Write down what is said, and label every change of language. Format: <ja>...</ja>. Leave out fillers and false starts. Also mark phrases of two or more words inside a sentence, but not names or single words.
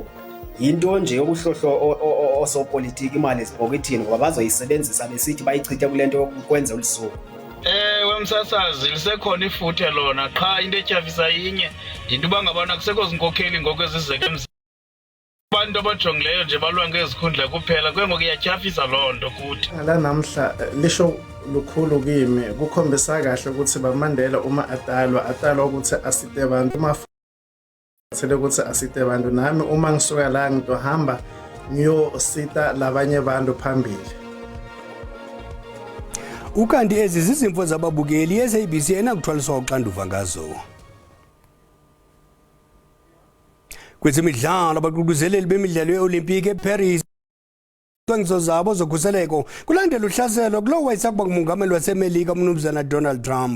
<zu>Yinto nje yokuhlohlo osopolitiki imali ezibhokithini ngoba bazoyisebenzisa besithi bayichithe kule nto yokwenza olusuku.</zu> <xh>Msasazi lisekhona ifuthe lona, qha into etyhafisa inye yinto uba ngabana kusekho zinkokheli ngoku ezizeke emzini. Abantu abajongileyo nje balwa ngezikhundla kuphela, ke ngoku iyatyhafisa loo nto kuthi.</xh> <zu>Namhla lisho lukhulu kimi, kukhombisa kahle ukuthi baMandela uma atalwa ukuthi asite abantu, uma futhele ukuthi asite abantu. Nami uma ngisuka la ngitohamba ngiyosita labanye abantu phambili.</zu> <xh>Ukanti ezi zizimvo zababukeli iSABC enakuthwaliswa uxanduva ngazo. Kwezemidlalo abagqugquzeleli bemidlalo yeOlimpiki eParis cwengiso zabo zokhuseleko kulandela uhlaselo kulo wayesakuba ngumongameli waseMelika umnumzana Donald Trump.</xh>